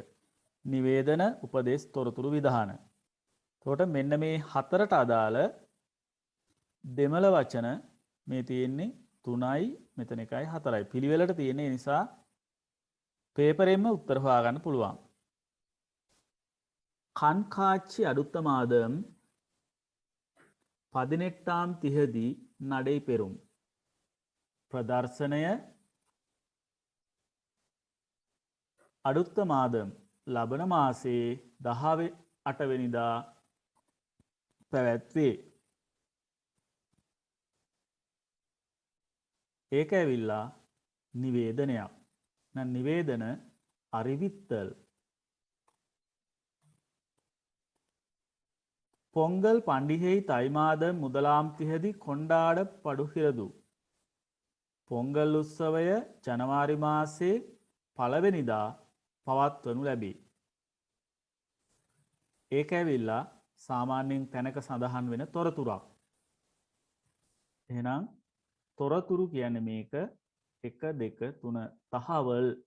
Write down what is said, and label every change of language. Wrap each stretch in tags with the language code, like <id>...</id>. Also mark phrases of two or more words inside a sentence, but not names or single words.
<si>නිවේදන උපදේශ තොරතුරු විධාන. එතකොට මෙන්න මේ හතරට අදාළ දෙමළ වචන මේ තියෙන්නේ 3යි මෙතන 1යි 4යි. පිළිවෙලට තියෙන නිසා පේපරෙන්ම උත්තර හොයාගන්න පුළුවන්.</si> <ta>கண்காட்சி அடுத்த மாதம் 18ஆம் திகதி நடைபெறும்.</ta> <si>ප්‍රදර්ශනය</si> <ta>அடுத்த மாதம்</ta> <si>ලබන මාසේ 18 වෙනිදා පැවැත්වේ. ඒක ඇවිල්ලා නිවේදනයක්. නම් නිවේදන அறிவித்தல்.</si> <ta>பொங்கல் பண்டிகை தை மாதம் 1ஆம் திகதி கொண்டாடப்படுகிறது.</ta> <si>පොංගල් උත්සවය ජනවාරි මාසයේ පළවෙනිදා පවත්වනු ලැබේ. ඒක ඇවිල්ලා සාමාන්‍යයෙන් තැනක සඳහන් වෙන තොරතුරක්. එහෙනම් තොරතුරු කියන්නේ මේක 1 2 3 තහවල්.</si>